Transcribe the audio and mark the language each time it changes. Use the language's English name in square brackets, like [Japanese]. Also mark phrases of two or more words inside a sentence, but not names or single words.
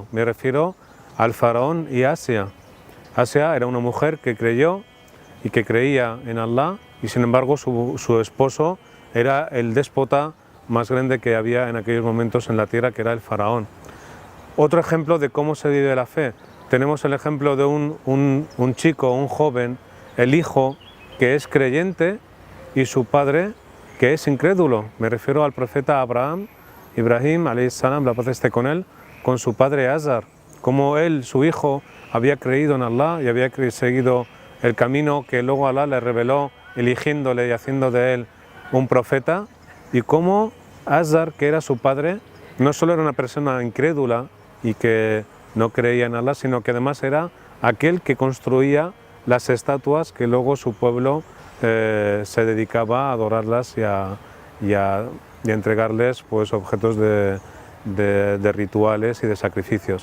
[Spanish] Me refiero al faraón y Asia. Asia era una mujer que creyó y que creía en Allah, y sin embargo su esposo era el déspota más grande que había en aquellos momentos en la tierra, que era el faraón. Otro ejemplo de cómo se vive la fe. Tenemos el ejemplo de un chico, un joven, el hijo que es creyente y su padre que es incrédulo. Me refiero al profeta Ibrahim, [Arabic] عليه السلام, [Spanish] la paz esté con él, con su padre Azar. Como él, su hijo, había creído en Allah y había seguido el camino que luego Allah le reveló, eligiéndole y haciendo de él un profeta, y cómo Azar, que era su padre, no solo era una persona incrédula y que no creía en Allah, sino que además era aquel que construía las estatuas que luego su pueblo se dedicaba a adorarlas y a entregarles pues, objetos de rituales y de sacrificios.